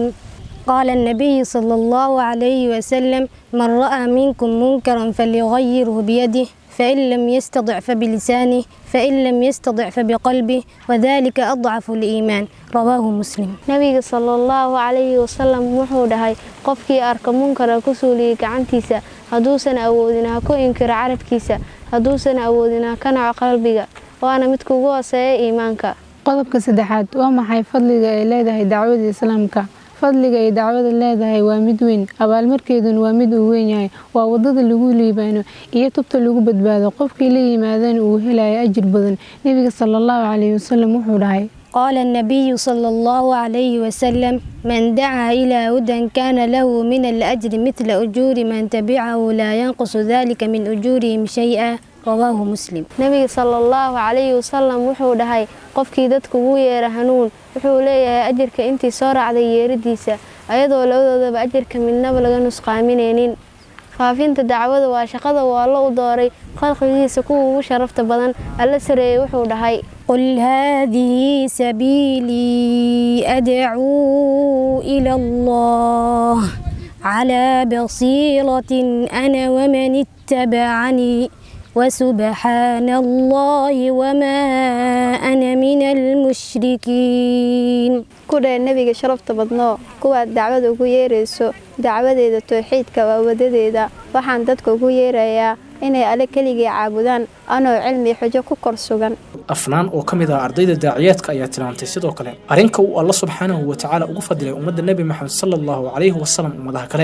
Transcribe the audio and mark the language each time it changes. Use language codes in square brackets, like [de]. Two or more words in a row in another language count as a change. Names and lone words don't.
[ar] قال النبي صلى الله عليه وسلم من رأى منكم منكرا فليغيره بيده فإن لم يستطع فبلسانه فإن لم يستطع فبقلبه وذلك أضعف الإيمان. رواه مسلم. [so] nabiga [ar] صلى الله عليه وسلم [so] wuxuu dhahay qofkii arka munkar ku suuliye gacantiisa haduusan awoodin ha ku inkiro carabkiisa haduusan awoodin ka naco qalbiga waana mid kugu hooseeya iimaanka. qodobka saddexaad waa maxay fadliga ay leedahay dacwada islaamka? fadliga ay dacwada leedahay waa mid weyn, abaalmarkeeduna waa mid uu weyn yahay. waa wadada lagu liibaano iyo tubta lagu badbaado. qofkii la yimaadana uu helayo ajir badan. nabiga [ar] صلى الله عليه وسلم [so] wuxuu dhahay [ar] قال النبي صلى الله عليه وسلم من دعا إلى هدى كان له من الأجر مثل أجور من تبعه لا ينقص ذلك من أجورهم شيئا. رواه مسلم. [so] nabiga [ar] صلى الله عليه وسلم [so] wuxuu dhahay qofkii dadku ugu yeera hanuun wuxuu leeyahay ajirka intii soo raacday yeeridiisa ayadoo labadoodaba ajirka midnaba laga nusqaaminaynin. faafinta dacwada waa shaqada uu alla u dooray khalqigiisa kuwa ugu sharafta badan. alla sareeya wuxuu dhahay [ar] قل هذه سبيلي أدعو إلى الله على بصيرة أنا ومن اتبعني وسبحان الله وما أنا من المشركين. [so] kudhe nabiga sharafta badnoo kuwa dacwada ugu yeerayso dacwadeeda tawxiidka waa wadadeeda waxaan dadka ugu yeerayaa inay alle keligii caabudaan anoo cilmi xujo ku kor sugan. afnaan oo ka mid ah ardayda daaciyaadka ayaa tilmaantay sidoo kale arrinka uu alla [ar] سبحانه وتعالى [so] ugu fadilay ummadda nebi maxamed [ar] صلى الله عليه وسلم [so] ummadaha kale.